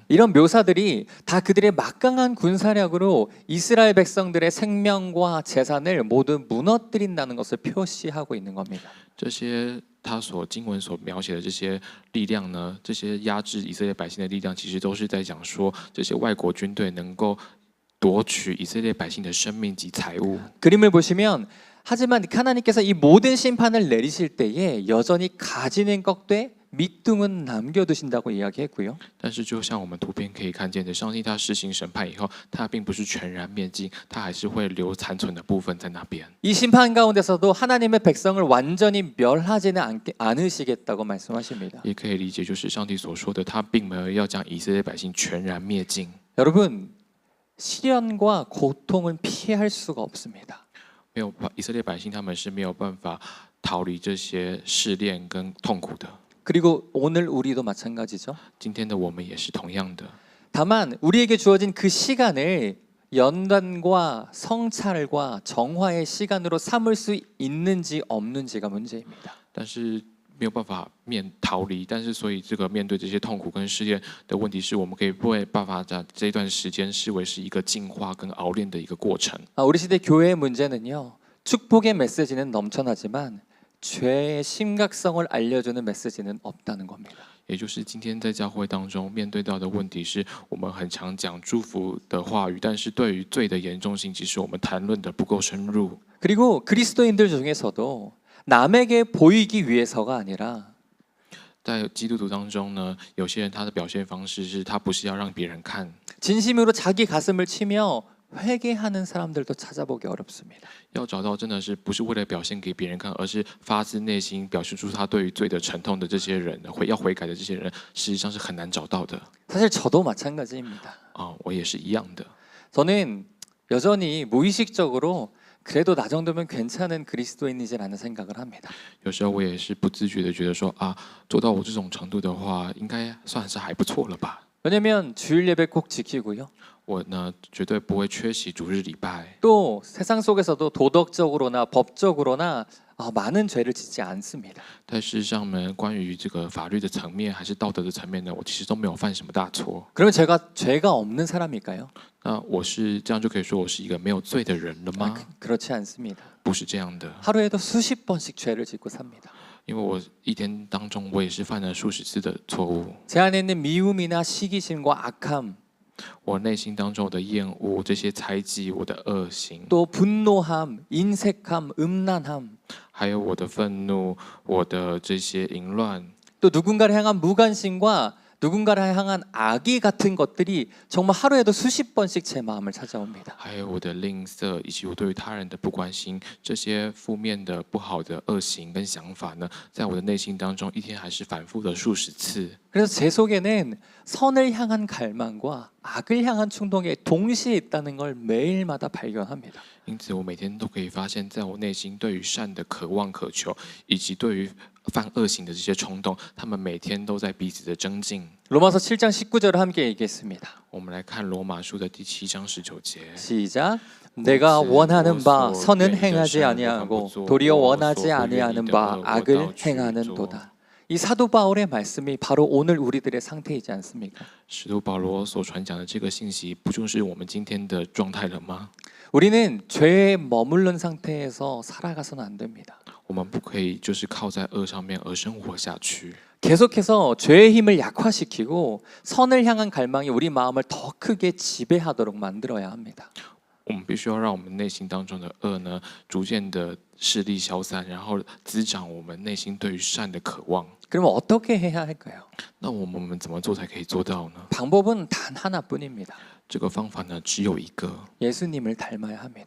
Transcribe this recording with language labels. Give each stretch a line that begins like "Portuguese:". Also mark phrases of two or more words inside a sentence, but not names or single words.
Korean: 이런 묘사들이 다 그들의 막강한 군사력으로 이스라엘 백성들의 생명과 재산을 모두 무너뜨린다는 것을 표시하고 있는 겁니다.
Chinese: 这些他所经文所描写的这些力量呢，这些压制以色列百姓的力量，其实都是在讲说，这些外国军队能够夺取以色列百姓的生命及财物。
Korean: 그림을 보시면 하지만 하나님께서 이 모든 심판을 내리실 때에 여전히 가지는 꺾되 밑둥은 남겨두신다고 이야기했고요.
Chinese: 但是，就像我们图片可以看见的，上帝他施行审判以后，他并不是全然灭尽，他还是会留残存的部分在那边。
Korean: 이 심판 가운데서도 하나님의 백성을 완전히 멸하지는 않으시겠다고 말씀하십니다.
Chinese: 也可以理解，就是上帝所说的，他并没有要将以色列百姓全然灭尽。
Korean: 여러분, 시련과 고통은 피할 수가 없습니다.
Chinese: 没有以色列百姓他们是没有办法逃离这些试炼跟痛苦的。
Korean: 그리고 오늘 우리도 마찬가지죠.
Chinese: 今天的我们也是同样的。
Korean: 다만 우리에게 주어진 그 시간을 연단과 성찰과 정화의 시간으로 삼을 수 있는지 없는지가 문제입니다.
Chinese: 但是没有办法逃离，但是所以这个面对这些痛苦跟试炼的问题，是我们可以不会办法在这一段时间视为是一个进化跟熬炼的一个过程。
Korean: 우리 시대 교회의 문제는요. 축복의 메시지는 넘쳐나지만 죄의 심각성을 알려주는 메시지는 없다는 겁니다.
Chinese: 也就是今天在教会当中面对到的问题是，我们很常讲祝福的话语，但是对于罪的严重性，其实我们谈论的不够深入。
Korean: 그리고 그리스도인들 중에서도 남에게 보이기 위해서가 아니라
Chinese: 在基督徒当中呢，有些人他的表现方式是他不是要让别人看，
Korean: 진심으로 자기 가슴을 치며 회개하는 사람들도 찾아보기 어렵습니다.
Chinese: 要找到真的是不是为了表现给别人看，而是发自内心表示出他对于罪的沉痛的这些人，要悔改的这些人，实际上是很难找到的。
Korean: 사실 저도 마찬가지입니다.
Chinese: 我也是一样的。
Korean: 저는 여전히 무의식적으로 그래도 나 정도면 괜찮은 그리스도인이지라는 생각을 합니다.
Chinese: 有时候我也是不自觉的觉得说做到我这种程度的话，应该算是还不错了吧。
Korean: 왜냐면 주일 예배 꼭 지키고요.
Chinese: 我呢绝对不会缺席主日礼拜。
Korean: 또 세상 속에서도 도덕적으로나 법적으로나 많은 죄를 짓지 않습니다.
Chinese: 但事实上呢，关于这个法律的层面还是道德的层面呢，我其实都没有犯什么大错。
Korean: 그러면 제가 죄가 없는 사람일까요?
Chinese: 那我是这样就可以说我是一个没有罪的人了吗？
Korean: 그렇지 않습니다.
Chinese: 不是这样的，
Korean: 하루에도 수십 번씩 죄를 짓고 삽니다.
Chinese: 因为我一天当中我也是犯了数十次的错误。
Korean: 제 안에 있는 미움이나 시기심과 악함,
Chinese: 我内心当中我的厌恶、这些猜忌、我的恶行，
Korean: 또 분노함, 인색함, 음란함,
Chinese: 还有我的愤怒、我的这些淫乱，
Korean: 또 누군가를 향한 무관심과 누군가를 향한 악의 같은 것들이 정말 하루에도 수십 번씩 제 마음을 찾아옵니다.
Chinese: 还有我的吝啬，以及我对于他人的不关心，这些负面的、不好的恶行跟想法呢，在我的内心当中，一天还是反复的数十次。
Korean: 그래서 제 속에는 선을 향한 갈망과 악을 향한 충동이 동시에 있다는 걸 매일마다 발견합니다.
Chinese: 因此，我每天都可以发现，在我内心对于善的渴望、渴求，以及对于犯恶行的这些冲动，他们每天都在彼此的增进。
Korean: 로마서 7장 19절을 함께 읽겠습니다.
Chinese: 我们来看罗马书的第7章19节。
Korean: 시작. 내가 원하는 바 선은 행하지 아니하고 도리어 원하지 아니하는 바 악을 행하는도다. 이 사도 바울의 말씀이 바로 오늘 우리들의 상태이지 않습니까?
Chinese: 使徒保罗所传讲的这个信息，不就是我们今天的状态了吗？
Korean: 우리는 죄에 머무른 상태에서 살아가서는 안 됩니다.
Chinese: 我们不可以就是靠在恶上面而生活下去。
Korean: 계속해서 죄의 힘을 약화시키고 선을 향한 갈망이 우리 마음을 더 크게 지배하도록 만들어야 합니다.
Chinese: 我们必须要让我们内心当中的恶呢，逐渐的势力消散，然后滋长我们内心对于善的渴望。
Korean: 그러면 어떻게 해야 할까요?
Chinese: 那我们怎么做才可以做到呢？
Korean: 방법은 단 하나뿐입니다.
Chinese: 这个方法呢，只有一个，
Korean: 예수님을 닮아야 합니다.